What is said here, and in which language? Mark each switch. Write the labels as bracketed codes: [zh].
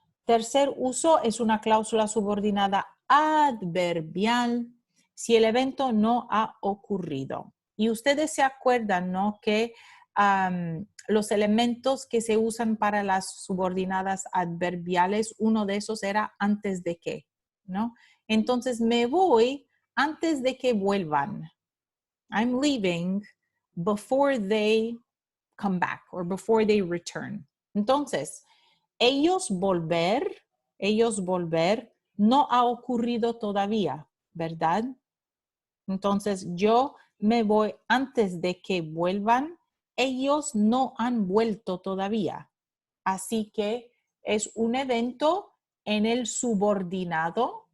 [es] Tercer uso es una cláusula subordinada adverbial si el evento no ha ocurrido. Y ustedes se acuerdan, ¿no? Que los elementos que se usan para las subordinadas adverbiales, uno de esos era antes de que, ¿no? Entonces me voy antes de que vuelvan. [en] I'm leaving before they come back or before they return. [es] Entonces, ellos volver no ha ocurrido todavía, ¿verdad? Entonces, yo me voy antes de que vuelvan. Ellos no han vuelto todavía. Así que es un evento en el subordinado.